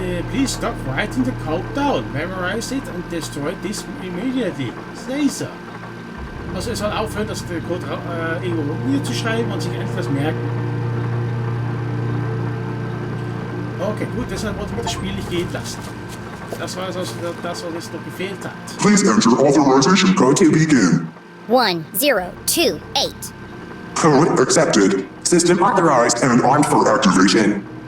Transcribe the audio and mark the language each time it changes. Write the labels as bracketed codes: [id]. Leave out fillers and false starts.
[en] Please stop writing the code down. Memorize it and destroy this immediately. Caesar. [de] Also er soll aufhören, den Code irgendwo niederzuschreiben und sich endlich das merken. Okay, gut, deshalb wollte ich das Spiel nicht gehen lassen. Das war also das, was jetzt noch gefehlt hat. [en] Please enter authorization code to begin. 1028. Code accepted. System authorized and armed for activation.